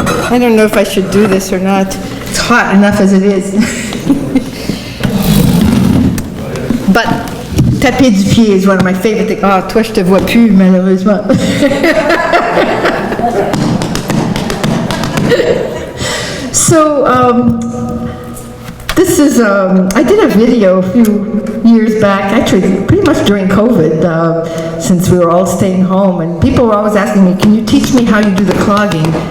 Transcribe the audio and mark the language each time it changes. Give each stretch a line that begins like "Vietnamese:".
English: I don't know if I should do this or not. It's hot enough as it is. But
French: taper du pied
English: is one of my favorite things.
French: Ah, toi, je te vois plus, malheureusement.
English: So, this is, I did a video a few years back, actually pretty much during COVID, since we were all staying home, and people were always asking me, "Can you teach me how you do the clogging?"